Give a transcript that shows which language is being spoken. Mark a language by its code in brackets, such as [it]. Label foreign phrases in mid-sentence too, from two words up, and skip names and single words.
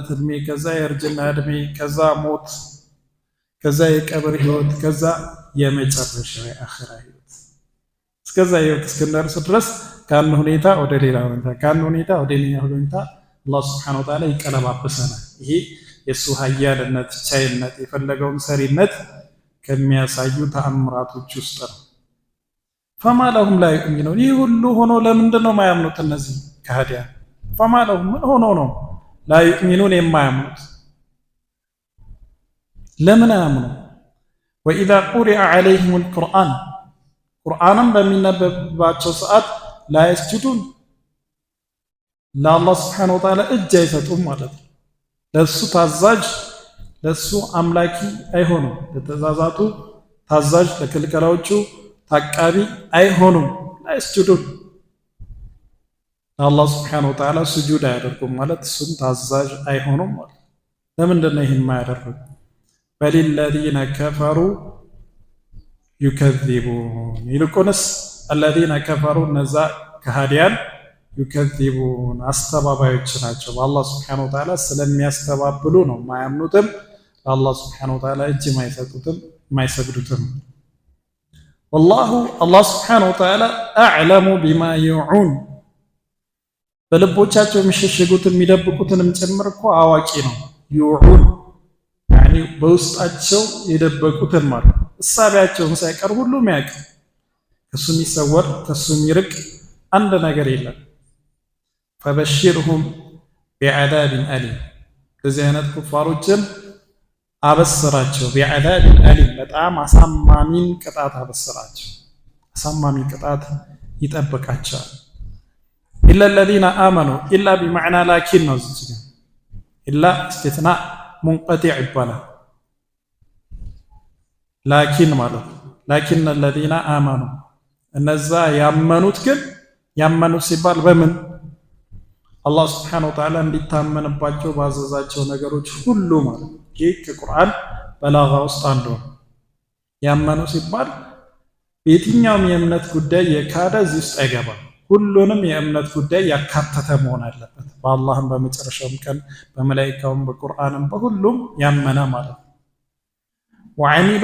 [am] እድሜ፣ ከዛ የእርጅና እድሜ፣ ከዛ ሞት፣ ከዛ የቀብር ህይወት፣ ከዛ የመጨረሻ የአኺራ ህይወት። እስከዛ ህይወት እስከደርስ ድረስ ከአንድ ሁኔታ ወደ ሌላ ሁኔታ ከአንድ ሁኔታ ወደ ሌላ ሁኔታ አላህ [ar] سبحانه وتعالى [am] ይቀለባበሰናል። ይሄ የሱ ኃያልነት ቻይነት የፈለገውን ሰሪነት ከሚያሳዩ ተአምራቶች ውስጥ ነው። [ar] فما لهم لا يؤمنون [am] ይህ ሁሉ ሆኖ ለምንድን ነው የማያምኑት እነዚህ ከሃዲያን? [ar] فما لهم [am] ምን ሆኖ ነው [ar] لا يؤمنون [am] የማያምኑት? ለምን አያምኑ? [ar] وإذا قرئ عليهم القرآن [am] ቁርአንም በሚነበብባቸው ሰዓት [ar] لا يسجدون [am] ለአላህ [ar] سبحانه وتعالى [am] እጅ አይሰጡም ማለት ነው። ለሱ ታዛዥ ለሱ አምላኪ አይሆኑም። ለተዛዛቱ ታዛዥ ለክልከላዎቹ ታቃቢ አይሆኑም። [ar] لا يسجدون [am] ለአላህ [ar] سبحانه وتعالى [am] ስጁድ አያደርጉም ማለት እሱን ታዛዥ አይሆኑም ማለት። ለምንድን ነው ይህን የማያደርጉት? [ar] بل الذين كفروا يكذبون [am] ይልቁንስ [ar] الذين كفروا [am] እነዛ ከሃዲያን يكذبون አስተባባዮች ናቸው። በአላህ [ar] سبحانه وتعالى [am] ስለሚያስተባብሉ ነው የማያምኑትም፣ ለአላህ [ar] سبحانه وتعالى [am] እጅ የማይሰጡትም የማይሰግዱትም። والله الله [ar] سبحانه وتعالى [am] أعلم بما يوعون በልቦቻቸው የሚሸሽጉትን የሚደብቁትንም ጭምር እኮ አዋቂ ነው። [ar] يوعون يعني [am] በውስጣቸው የደበቁትን ማለት እሳቢያቸውን ሳይቀር ሁሉም ያውቅ። ከሱ የሚሰወር ከሱ የሚርቅ አንድ ነገር የለም። [ar] فبشرهم بعذاب أليم [am] እንደዚህ አይነት ኩፋሮችን አበስራቸው። [ar] بعذاب أليم [am] በጣም አሳማሚን ቅጣት አበስራቸው። አሳማሚ ቅጣት ይጠብቃቸዋል። [ar] إلا الذين آمنوا إلا بمعنى لكن [am] ነው። እዚህ ጋር [ar] إلا استثناء منقطع [am] ይባላል። ላኪን ማለት [ar] لكن الذين آمنوا [am] እነዛ ያመኑት ግን ያመኑት ሲባል በምን አላህ [ar] سبحانه وتعالى [am] እንዲታመንባቸው ባዘዛቸው ነገሮች ሁሉ ማለት ይህ ከቁርአን በላጋ ውስጥ አንዱ ነው። ያመኑ ሲባል የትኛውም የእምነት ጉዳይ የካደ እዚህ ውስጥ አይገባም። ሁሉንም የእምነት ጉዳይ ያካተተ መሆን አለበት። በአላህም በመጨረሻውም ቀን በመላእክቱም በቁርአንም በሁሉም ያመነ ማለት ነው። ወዐሚሉ